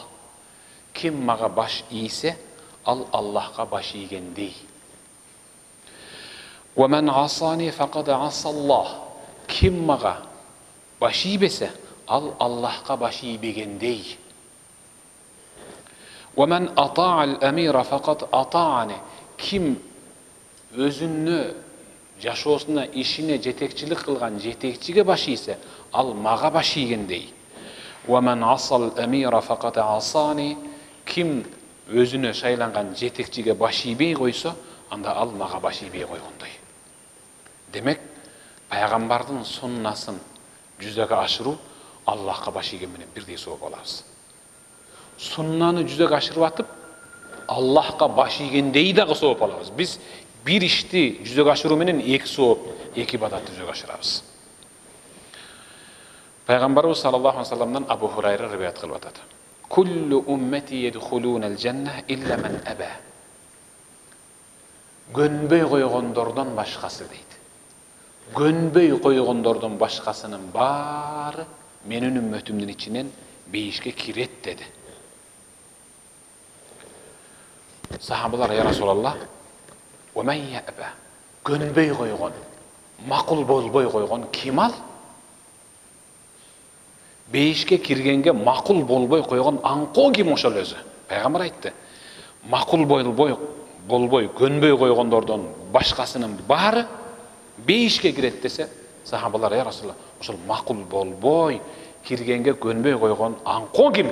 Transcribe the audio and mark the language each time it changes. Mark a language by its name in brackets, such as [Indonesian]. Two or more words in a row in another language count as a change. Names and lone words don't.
[Kyrgyz] Ким мага баш ийсе, ал Аллахка баш ийгендей. [Arabic] "ومن عصاني فقد عصى الله." [Kyrgyz] Ким мага баш ийбесе, ал Аллахка баш ийбегендей. [Arabic] "ومن أطاع الأمير فقد أطاعني." [Kyrgyz] Ким өзүнө, жашоосуна, ишине жетекчилик кылган жетекчиге баш ийсе, ал мага баш ийгендей. [Arabic] "ومن عصى الأمير فقد عصاني." [Kyrgyz] Ким өзүнө шайланган жетекчиге баш ийбей койсо, анда ал мага баш ийбей койгондой. Демек, пайгамбардын суннасын жүзөгө ашыруу Аллахка баш ийген менен бирдей сооп алабыз. Суннаны жүзөгө ашырып атып, Аллахка баш ийгендей дагы сооп алабыз. Биз бир ишти жүзөгө ашыруу менен эки сооп, эки ибадатты жүзөгө ашырабыз. Пайгамбарыбыз [Arabic] صلى الله عليه وسلم [Kyrgyz] Абу Хурайра риваят кылып атат: [Arabic] "كل أمتي يدخلون الجنة إلا من أبى." [Kyrgyz] Көнбөй койгондордон башкасы дейт. Көнбөй койгондордон башкасынын баары менин үммөтүмдүн ичинен бейишке кирет деди. Сахабалар: [Arabic] "يا رسول الله، ومن يأبى?" [Kyrgyz] Көнбөй койгон, макул болбой койгон ким ал? Бейишке киргенге макул болбой койгон аңкоо ким ошол өзү? Пайгамбар айтты: "Макул болбой, көнбөй койгондордон башкасынын баары бейишке кирет" десе, Сахабалар: [Arabic] "يا رسول الله, [Kyrgyz] ошол макул болбой, киргенге көнбөй койгон аңко ким?"